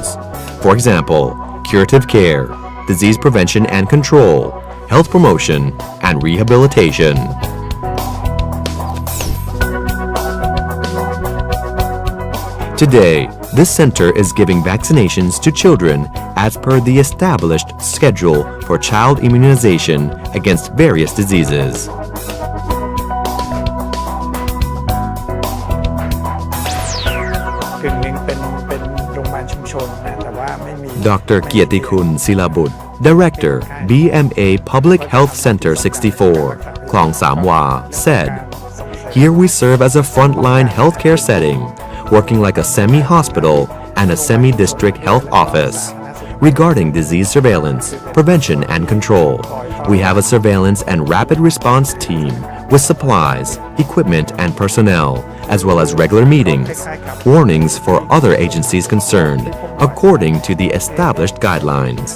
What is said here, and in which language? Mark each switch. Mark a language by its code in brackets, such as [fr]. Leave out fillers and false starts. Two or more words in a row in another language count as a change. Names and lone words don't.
[en] For example, curative care, disease prevention and control, health promotion, and rehabilitation. Today, this center is giving vaccinations to children as per the established schedule for child immunization against various diseases. [th] กึ่งหนึ่งเป็นโรงพยาบาลชุมชนนะแต่ว่าไม่มี [en] Dr. Kietikun Silabut, Director, BMA Public Health Center 64, Klong Samwa, said, "Here we serve as a frontline healthcare setting, working like a semi-hospital and a semi-district health office. Regarding disease surveillance, prevention and control, we have a surveillance and rapid response team with supplies, equipment and personnel, as well as regular meetings, warnings for other agencies concerned, according to the established guidelines.